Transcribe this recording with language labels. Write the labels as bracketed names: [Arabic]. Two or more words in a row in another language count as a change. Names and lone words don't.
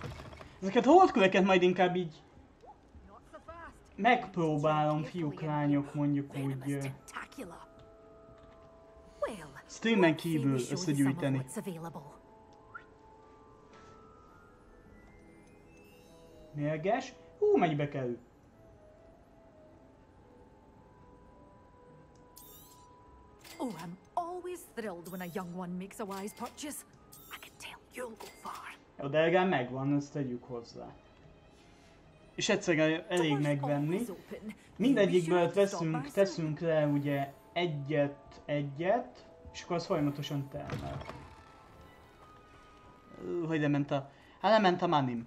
[Hungarian] Ezeket a holdköveket majd inkább így megpróbálom, fiúk, lányok, mondjuk úgy Steamben kívül összegyűjteni. Mérges? Mennyibe kerül? [English] Oh, I'm always thrilled when a young one makes a wise purchase. I can tell you'll go far. [Hungarian] Jó, de legalább megvan, ezt tegyük hozzá. És egyszerűen elég megvenni. Mindegyikből teszünk le ugye egyet, és akkor az folyamatosan termel. Hogy lement a... Hát lement a manim.